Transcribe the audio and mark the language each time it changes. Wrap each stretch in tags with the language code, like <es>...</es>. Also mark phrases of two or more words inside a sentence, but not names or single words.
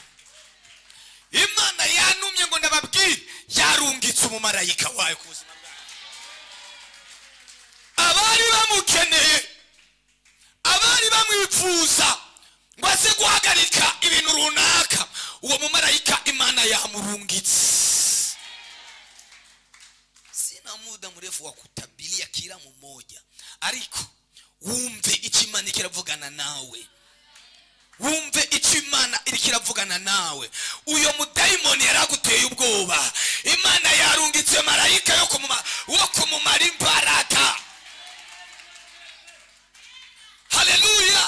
<rw>Imana yanumye ngo ndababwire, yarungitse umumarayika wayo ku buzima bwawe. Abari bamukeneye, abari bamwifuza ngo aze guhagarika ibintu runaka, uwo mumarayika Imana yamurungitse.</rw> <sw>Sina muda mrefu wa kutabilia kila mmoja,</sw> <rw>ariko wumve icyo Imana ikiravugana nawe. Wumve icyo Imana ikiravugana nawe. Uyo mudayimoni yaraguteye ubwoba, Imana yarungitse marayika yo kumumara imbaraga. Haleluya.</rw>